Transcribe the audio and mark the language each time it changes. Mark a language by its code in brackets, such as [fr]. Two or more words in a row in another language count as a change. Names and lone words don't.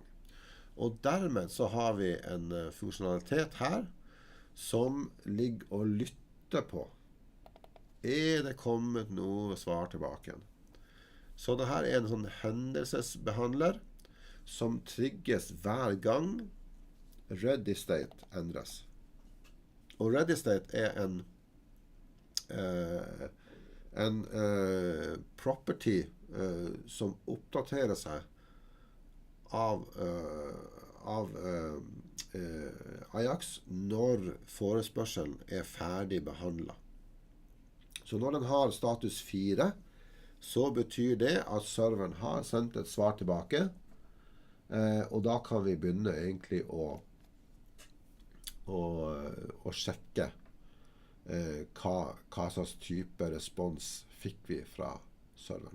[no] Og dermed så har vi en funksjonalitet her som ligger og lytter på Er det kommet noe svar tilbake igjen? Så det her er en sånn hendelsesbehandler som trigges hver gang [en] ready state [no] endres. Og [en] ready state [no] er en property som oppdaterer seg av Ajax når forespørselen er ferdig behandlet. Så når den har status 4, så betyr det at serveren har sendt et svar tilbake, og da kan vi begynne egentlig å sjekke hva slags type respons fikk vi fra serveren.